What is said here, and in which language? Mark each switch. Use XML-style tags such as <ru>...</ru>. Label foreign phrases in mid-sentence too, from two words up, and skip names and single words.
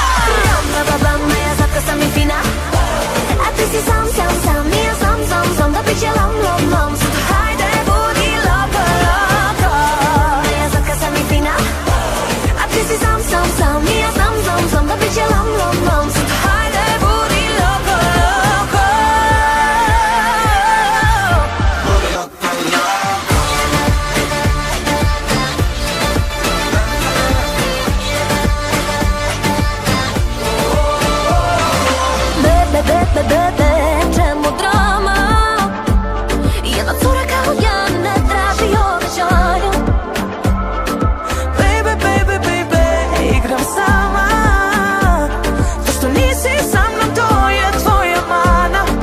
<hr>Bam, bam, bam, ja slatka sam i fina. A ti si sam, sam, sam, i ja sam, sam, sam. Da bit će lom, lom, lom. Zato hajde, budi loko, loko. Ja slatka sam i fina. A ti si sam, sam, sam, i ja sam, sam, sam. Da bit će lom, lom, lom. Zato hajde, budi loko, loko. Bebe, čemu drama? Jedna cura kao ja ne traži obećanja.</hr> <en>Baby, baby, baby,</en> <hr>igram sama. To što nisi sa mnom, to je tvoja mana.</hr>